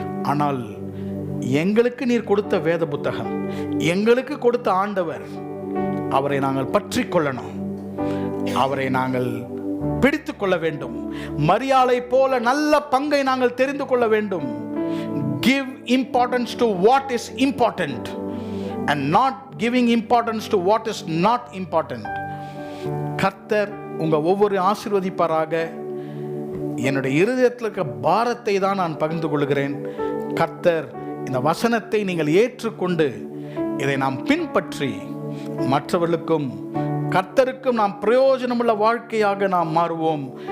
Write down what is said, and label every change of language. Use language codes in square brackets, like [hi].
[ta] ஆனால் எங்களுக்கு நீர் கொடுத்த வேத புத்தகம், எங்களுக்கு கொடுத்த ஆண்டவர், அவரை நாங்கள் பற்றி கொள்ளணும். அவரை நாங்கள் பிடித்து கொள்ள வேண்டும். மரியாளை போல நல்ல பங்கை நாங்கள் தெரிந்து கொள்ள வேண்டும். [en] Give importance to what is important and not giving importance to what is not important. [ta] கர்த்தர் உங்க ஒவ்வொரு ஆசீர்வதிப்பாராக. என்னுடைய இருதயத்தில் இருக்க பாரத்தை தான் நான் பகிர்ந்து கொள்கிறேன். கர்த்தர் இந்த வசனத்தை நீங்கள் ஏற்றுக்கொண்டு இதை நாம் பின்பற்றி மற்றவர்களுக்கும் கர்த்தருக்கும் நாம் பிரயோஜனமுள்ள வாழ்க்கையாக நாம் மாறுவோம்.